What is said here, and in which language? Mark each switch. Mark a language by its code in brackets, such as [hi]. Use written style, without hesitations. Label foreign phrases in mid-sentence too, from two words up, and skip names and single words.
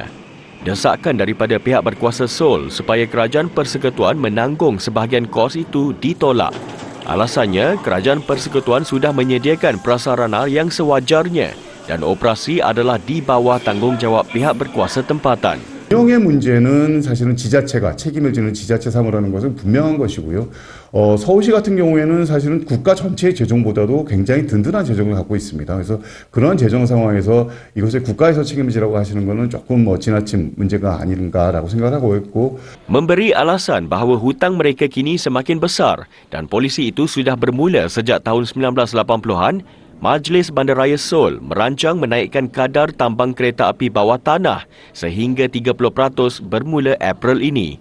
[ms] Desakan daripada pihak berkuasa Seoul supaya kerajaan persekutuan menanggung sebahagian kos itu ditolak. Alasannya, kerajaan persekutuan sudah menyediakan prasarana yang sewajarnya dan operasi adalah di bawah tanggungjawab pihak berkuasa tempatan. [ko] 운영의 문제는 사실은 지자체가 책임을 지는 지자체 사무라는 것은 분명한 것이고요. 서울시 같은 경우에는 사실은 국가 전체의 재정보다도 굉장히 든든한 재정을 갖고 있습니다. 그래서 그런 재정 상황에서 이것을 국가에서 책임지라고 하시는 것은 조금 지나친 문제가 아닌가라고 생각하고 있고. [ms] Memberi alasan bahawa hutang mereka kini semakin besar dan polisi itu sudah bermula sejak tahun 1980-an, Majlis Bandaraya Seoul merancang menaikkan kadar tambang kereta api bawah tanah sehingga 30% bermula April ini.